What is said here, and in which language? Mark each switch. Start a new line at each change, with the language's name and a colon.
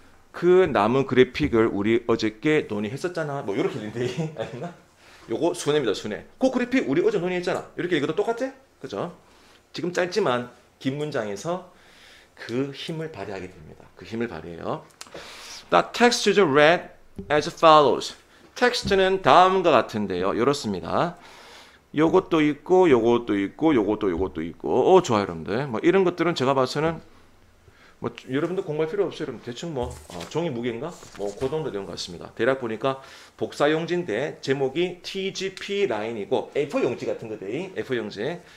Korean: 그 나무 그래픽을 우리 어저께 논의했었잖아. 뭐 이렇게 읽는데 아니나? 요거 순회입니다. 순회. 그 그래픽 우리 어제 논의했잖아. 이렇게 읽어도 똑같아? 그죠? 지금 짧지만 긴 문장에서 그 힘을 발휘하게 됩니다. 그 힘을 발휘해요.
English: The text is read as follows.
Korean: 텍스트는 다음과 같은데요. 이렇습니다. 요것도 있고 요것도 있고 요것도 있고 좋아요 여러분들. 뭐 이런 것들은 제가 봐서는 뭐 여러분들 공부할 필요 없어요. 여러분 대충 뭐 종이 무게인가? 뭐 그 정도 되는 것 같습니다. 대략 보니까 복사 용지인데 제목이 TGP 라인이고 A4 용지 같은 거대. A4 용지.